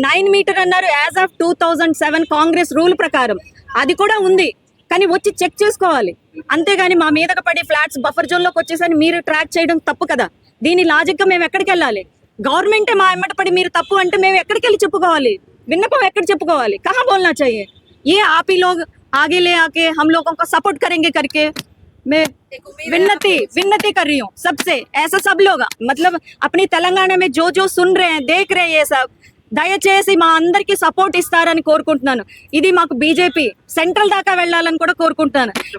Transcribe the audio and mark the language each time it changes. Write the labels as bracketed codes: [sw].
[te] 9 metre అన్నారు as of 2007 Congress rule ప్రకారం. అది కూడా ఉంది, కానీ వచ్చి చెక్ చేసుకోవాలి. అంతేగాని మా మీదకి పడి ఫ్లాట్స్ బఫర్ జోన్ లోకి వచ్చేసరి మీరు ట్రాక్ చేయడం తప్పు కదా. దీని లాజిక్ గా మేము ఎక్కడికి వెళ్ళాలి? గవర్నమెంటే మా ఎమ్మట పడి మీరు తప్పు అంటే మేము ఎక్కడికి వెళ్ళి చెప్పుకోవాలి? విన్నపం ఎక్కడ చెప్పుకోవాలి? [hi] కహా బోల్నా चाहिए? ये आप ही लोग आगे ले आके हम लोगों को सपोर्ट करेंगे करके मैं विनती कर रही हूँ सबसे. ऐसा सब लोग मतलब अपनी तेलंगाना में जो जो सुन रहे हैं, देख रहे हैं, ये सब [te] దయచేసి మా అందరికి సపోర్ట్ ఇస్తారని కోరుకుంటున్నాను. ఇది మాకు బీజేపీ సెంట్రల్ దాకా వెళ్ళాలని కూడా కోరుకుంటున్నాను.